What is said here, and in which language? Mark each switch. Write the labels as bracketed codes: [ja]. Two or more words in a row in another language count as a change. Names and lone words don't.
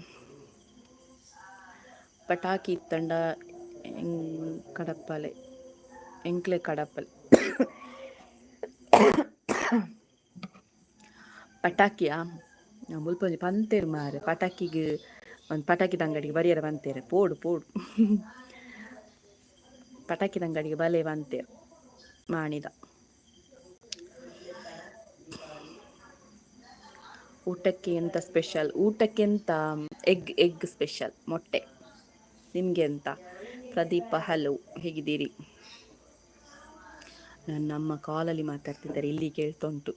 [tcy] ಪಟಾಕಿ ಇತ್ತಂಡ ಕಡಪ್ಪಲೆ ಎಂಕ್ಲೆ ಕಡಪ್ಪಲೆ ಪಟಾಕಿಯಾ ಮುಲ್ಪ ಪಂತೇರು ಮಾರೆ ಪಟಾಕಿಗೆ ಒಂದು ಪಟಾಕಿದ ಅಂಗಡಿಗೆ ಬರಿಯರ ಬಂತೇರೆ ಪೋಡು ಪಟಾಕಿದ ಅಂಗಡಿಗೆ ಬಲೆ ಬಂತೇರು ಮಾಣಿದ. [kn] ಊಟಕ್ಕೆ ಎಂತ ಸ್ಪೆಷಲ್? ಊಟಕ್ಕೆ ಎಂತ ಎಗ್ ಸ್ಪೆಷಲ್, ಮೊಟ್ಟೆ. ನಿಮಗೆ ಎಂತ? ಪ್ರದೀಪ ಹಲೋ, ಹೇಗಿದ್ದೀರಿ? ನಮ್ಮ ಕಾಲಲ್ಲಿ ಮಾತಾಡ್ತಿದ್ದಾರೆ, ಇಲ್ಲಿ ಕೇಳ್ತುಂಟು.